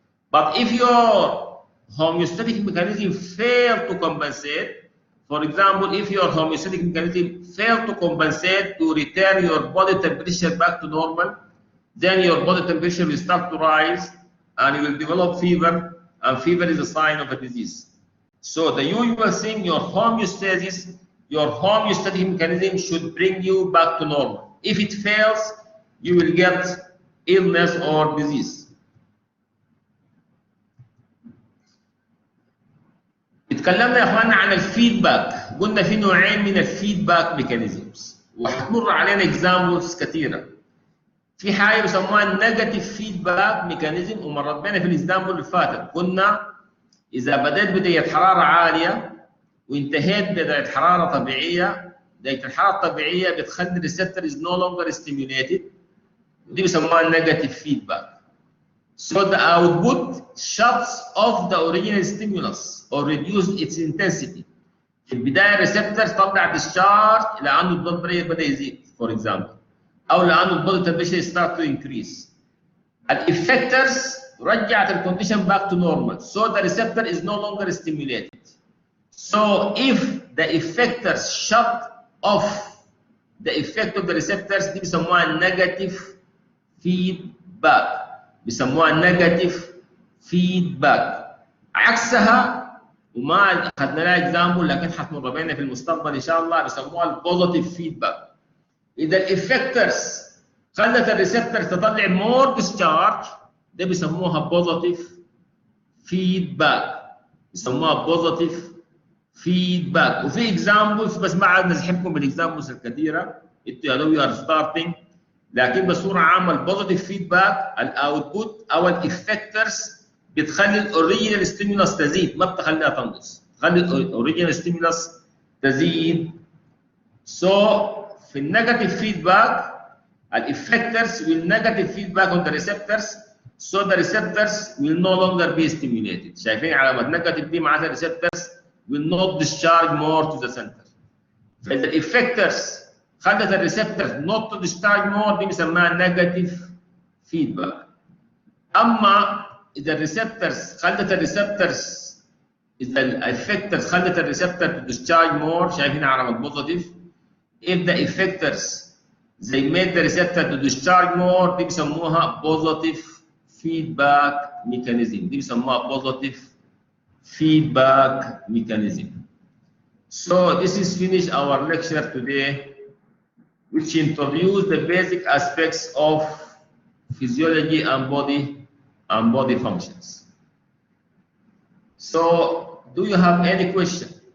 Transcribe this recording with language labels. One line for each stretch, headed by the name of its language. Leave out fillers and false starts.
English: But if your homeostatic mechanism fail to compensate, for example, if your homeostatic mechanism fail to compensate to return your body temperature back to normal, then your body temperature will start to rise and you will develop fever, and fever is a sign of a disease. So the usual thing, your homeostasis, your homeostatic mechanism should bring you back to normal. If it fails, you will get illness or disease.
Arabic: اتكلمنا يا اخواننا عن الفيدباك، قلنا في نوعين من الفيدباك ميكانيزمز وهتمر علينا اكزامبلز كثيره. في حاجه بيسموها النيجاتيف فيدباك ميكانيزم ومرت بينا في الاكزامبل اللي فاتت، قلنا اذا بدات بدايه حراره عاليه وانتهيت بدايه حراره طبيعيه، بدايه الحراره الطبيعيه بتخلي
English: الريسبتور is no longer stimulated
Arabic: ودي بيسموها النيجاتيف فيدباك.
English: So the output shuts off the original stimulus or reduce its intensity.
Arabic: في البداية الريسبتور طلع discharge لأنه البلد بريشر بدأ يزيد for example أو لأنه البلد
English: temperature start to increase. الإفكترز
Arabic: رجعت
English: الكونديشن back to normal so the receptor is no longer stimulated. So if the effectors shut off the effect of the receptors
Arabic: دي بيسموها
English: negative feedback.
Arabic: بيسموها نيجاتيف فيدباك. عكسها وما اخذنا لها اكزامبل لكن حتمر بينا في المستقبل ان شاء الله بيسموها البوزيتيف فيدباك. اذا الافكترز خلت الريسبتور تطلع
English: more discharge
Arabic: ده بيسموها بوزيتيف فيدباك. بيسموها بوزيتيف فيدباك. وفي اكزامبلز بس ما عاد نزحمكم بالاكزامبلز الكثيره انتوا يا دوب
English: are starting,
Arabic: لكن بصوره عامه البوزيتيف فيدباك الاوتبوت او الافكترز بتخلي الاوريجينال ستيمولس تزيد ما بتخليها تنقص، تخلي الاوريجينال ستيمولس تزيد.
English: So في النيجاتيف feedback الافكترز will negative feedback on the receptors so the receptors will no longer be stimulated.
Arabic: شايفين علامه نيجاتيف دي معناتها الريسبتورز
English: will not discharge more to the center.
Arabic: فاذا الافكترز خلت الريسبتورز
English: not to discharge more
Arabic: دي بنسميها نيجاتيف فيدباك. اما اذا الريسبتورز خلت الريسبتورز اذا الافكتورز خلت الريسبتور
English: to discharge more
Arabic: شايفين علامه بوزيتيف.
English: if the effectors they made the receptor to discharge more
Arabic: دي بيسموها
English: positive feedback mechanism.
Arabic: دي بيسموها
English: positive feedback mechanism. So this is finished our lecture today, which introduced the basic aspects of physiology and body functions. So do you have any question?